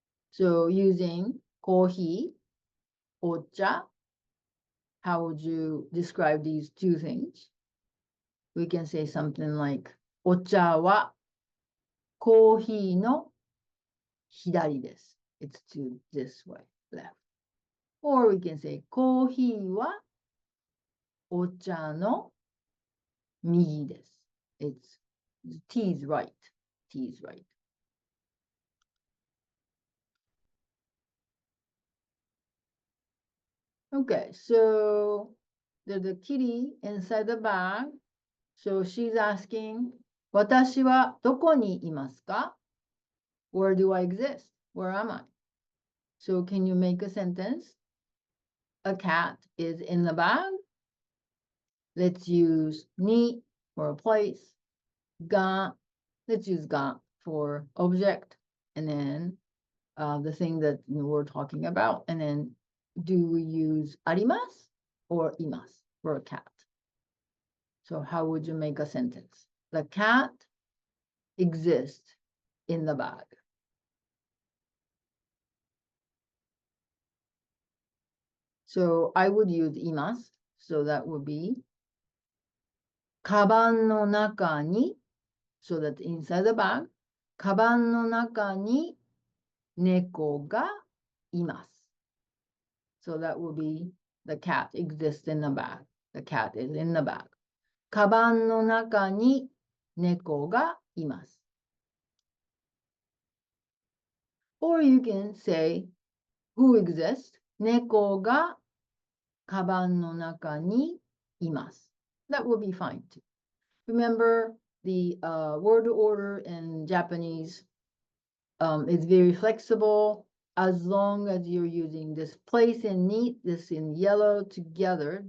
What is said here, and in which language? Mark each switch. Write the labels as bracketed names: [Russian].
[English] So using コーヒー、お茶, how would you describe these two things? We can say something like [Japanese] お茶はコーヒーの左です. [English] It's to this way, left. Or we can say [Japanese] コーヒーはお茶の右です. [English] It's T is right. T is right. Okay, so there's a kitty inside the bag. So she's asking, [Japanese] 私はどこにいますか? [English] Where do I exist? Where am I? So can you make a sentence? a cat is in the bag. Let's use ni for a place. Ga, let's use ga for object. And then the thing that we're talking about. And then do we use arimasu or imasu for a cat? So how would you make a sentence? The cat exists in the bag. So I would use imasu. So that would be [Japanese] カバンの中に [English] so that inside the bag [Japanese] カバンの中に猫がいます。 [English] So that would be the cat exists in the bag. The cat is in the bag. [Japanese] カバンの中に猫がいます。 [English] Or you can say who exists [Japanese] 猫がカバンの中にいます。 [English] That would be fine too. Remember the word order in Japanese is very flexible as long as you're using this place and neat, this in yellow together.